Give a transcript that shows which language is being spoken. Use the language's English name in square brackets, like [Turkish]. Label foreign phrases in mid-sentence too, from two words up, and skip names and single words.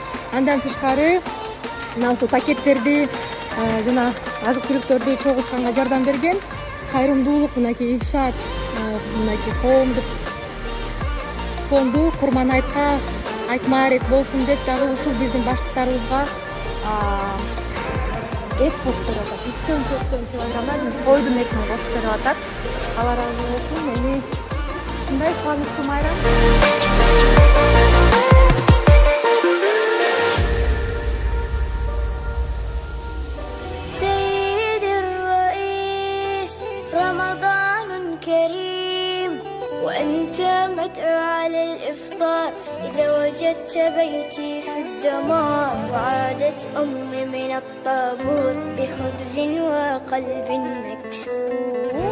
[Kyrgyz] Андан тышкары мына ушул пакеттерди жана азык түлүктөрдү чогултканга жардам берген кайрымдуулук мынакей Ильсат мынакей коомдук фонду Курманайтка айтмаарет болсун деп дагы ушул биздин баштыктарыбызга эт кошуп берип атат. 3-4 килограммдан койдун этин кошуп берип атат. Алла ыраазы болсун. Эми ушундай кубанычтуу майрам. [Arabic] وأنت مدعو على الإفطار إذا وجدت بيتي في الدمار وعادت أمي من الطابور بخبز وقلب مكسور